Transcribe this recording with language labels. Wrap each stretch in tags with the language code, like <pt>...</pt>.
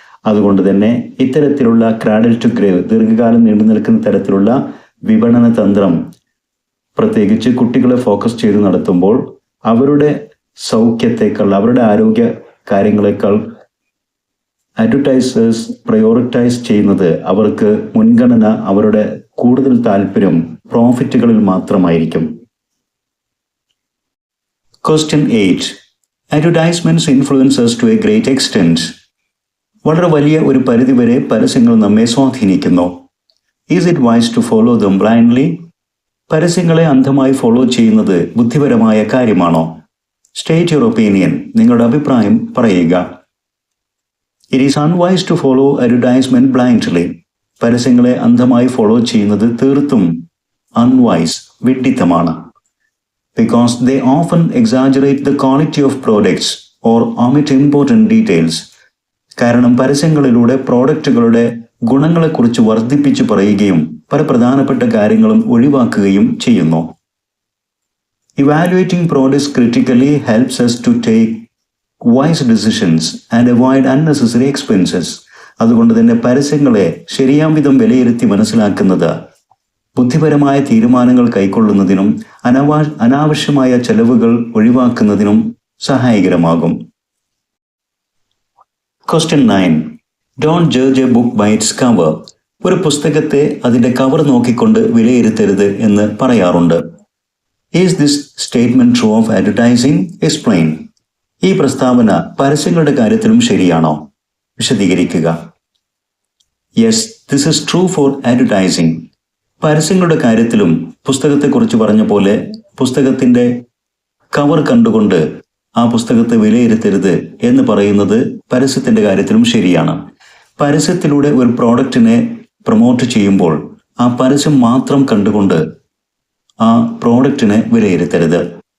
<ml>അതുകൊണ്ട് തന്നെ ഇത്തരത്തിലുള്ള ക്രാഡിൽ ടു ഗ്രേവ്, ദീർഘകാലം നീണ്ടു നിൽക്കുന്ന തരത്തിലുള്ള വിപണന തന്ത്രം പ്രത്യേകിച്ച് കുട്ടികളെ ഫോക്കസ് ചെയ്ത് നടത്തുമ്പോൾ അവരുടെ സൗഖ്യത്തെക്കാൾ, അവരുടെ ആരോഗ്യ കാര്യങ്ങളെക്കാൾ അഡ്വർടൈസേഴ്സ് പ്രയോറിറ്റൈസ് ചെയ്യുന്നത്, അവർക്ക് മുൻഗണന, അവരുടെ കൂടുതൽ താല്പര്യം പ്രോഫിറ്റുകളിൽ മാത്രമായിരിക്കും.</ml> <en>Question 8. Advertisements influence us to a great extent.</en> <ml>വളരെ വലിയ ഒരു പരിധിവരെ പരസ്യങ്ങൾ നമ്മെ സ്വാധീനിക്കുന്നു.</ml> <en>Is it wise to follow them blindly?</en> <ml>പരസ്യങ്ങളെ അന്ധമായി ഫോളോ ചെയ്യുന്നത് ബുദ്ധിപരമായ കാര്യമാണോ?</ml> <en>State your opinion.</en> <ml>നിങ്ങളുടെ അഭിപ്രായം പറയുക.</ml> <en>It is unwise to follow advertisement blindly.</en> <ml>പരസ്യങ്ങളെ അന്ധമായി ഫോളോ ചെയ്യുന്നത് തീർത്തും unwise, വിഡ്ഢിത്തമാണ്.</ml> <en>Because they often exaggerate the quality of products or omit important details.</en> <ml>കാരണം പരസ്യങ്ങളിലൂടെ പ്രോഡക്റ്റുകളുടെ ഗുണങ്ങളെക്കുറിച്ച് വർദ്ധിപ്പിച്ച് പറയുകയും പല പ്രധാനപ്പെട്ട കാര്യങ്ങളും ഒഴിവാക്കുകയും ചെയ്യുന്നു.</ml> <en>Evaluating products critically helps us to take wise decisions and avoid unnecessary expenses.</en> <ml>അതുകൊണ്ട് തന്നെ പരസ്യങ്ങളെ ശരിയാം വിധം വിലയിരുത്തി മനസ്സിലാക്കുന്നത് ബുദ്ധിപരമായ തീരുമാനങ്ങൾ കൈക്കൊള്ളുന്നതിനും അനാവശ്യമായ ചെലവുകൾ ഒഴിവാക്കുന്നതിനും സഹായകരമാകും.</ml> <en>Question 9. Don't judge a book by its cover.</en> <ml>ഒരു പുസ്തകത്തെ അതിന്റെ കവർ നോക്കിക്കൊണ്ട് വിലയിരുത്തരുത് എന്ന് പറയാറുണ്ട്.</ml> <en>Is this statement true of advertising? Explain.</en> <ml>ഈ പ്രസ്താവന പരസ്യങ്ങളുടെ കാര്യത്തിലും ശരിയാണോ? വിശദീകരിക്കുക.</ml> <en>Yes, this is true for advertising.</en> <ml>പരസ്യങ്ങളുടെ കാര്യത്തിലും പുസ്തകത്തെക്കുറിച്ച് പറഞ്ഞ പോലെ പുസ്തകത്തിന്റെ കവർ കണ്ടുകൊണ്ട് ആ പുസ്തകത്തെ വിലയിരുത്തരുത് എന്ന് പറയുന്നത് പരസ്യത്തിന്റെ കാര്യത്തിലും ശരിയാണ്. പരസ്യത്തിലൂടെ ഒരു പ്രോഡക്റ്റിനെ പ്രൊമോട്ട് ചെയ്യുമ്പോൾ ആ പരസ്യം മാത്രം കണ്ടുകൊണ്ട് ആ പ്രോഡക്റ്റിനെ വിലയിരുത്തരുത്.</ml>